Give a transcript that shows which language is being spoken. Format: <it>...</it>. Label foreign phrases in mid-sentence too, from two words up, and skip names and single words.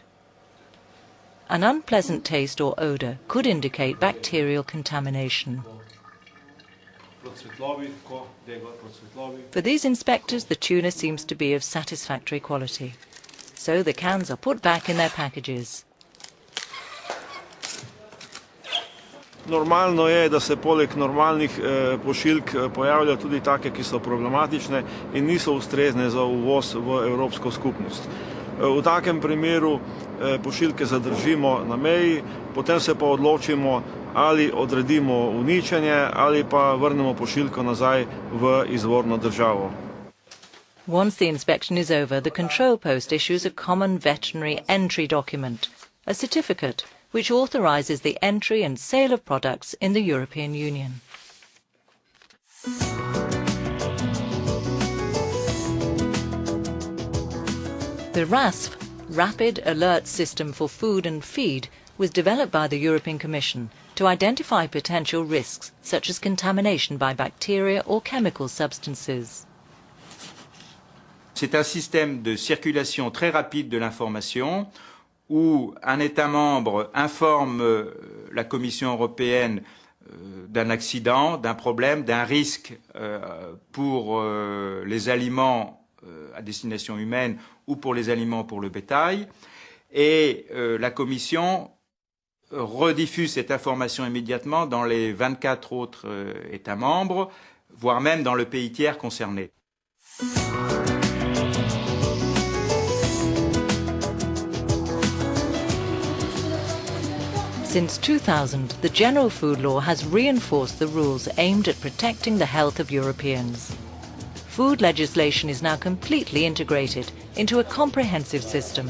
<en>An unpleasant taste or odour could indicate bacterial contamination. For these inspectors, the tuna seems to be of satisfactory quality. So the cans are put back in their packages.</en> <sl>Normalno je, da se poleg normalnih pošiljk pojavljajo tudi take, ki so problematične in niso ustrezne za uvoz v Evropsko skupnost. V takem primeru pošiljke zadržimo na meji, potem se pa odločimo, ali odredimo uničenje ali pa vrnemo pošiljko nazaj v izvorno državo.</sl> <en>Once the inspection is over, the control post issues a common veterinary entry document, a certificate which authorises the entry and sale of products in the European Union. The RASF, Rapid Alert System for Food and Feed, was developed by the European Commission to identify potential risks such as contamination by bacteria or chemical substances.</en> <fr>C'est un système de circulation très rapide de l'information où un État membre informe la Commission européenne d'un accident, d'un problème, d'un risque pour les aliments à destination humaine ou pour les aliments pour le bétail. Et la Commission rediffuse cette information immédiatement dans les 24 autres États membres, voire même dans le pays tiers concerné.</fr> <en>Since 2000, the General Food Law has reinforced the rules aimed at protecting the health of Europeans. Food legislation is now completely integrated into a comprehensive system.</en>